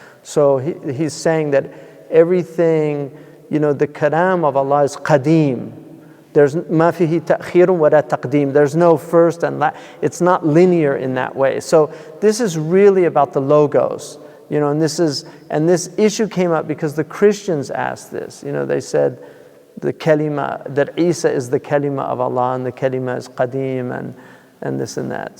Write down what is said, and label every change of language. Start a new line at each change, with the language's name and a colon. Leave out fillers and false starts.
English: So he's saying that everything, the kalam of Allah is qadim. There's
Arabic: ما فيه تأخير ولا تقديم.
English: There's no first and last. It's not linear in that way. So this is really about the logos. And this issue came up because the Christians asked this. They said the kalima, that Isa is the kalima of Allah and the kalima is qadim and this and that.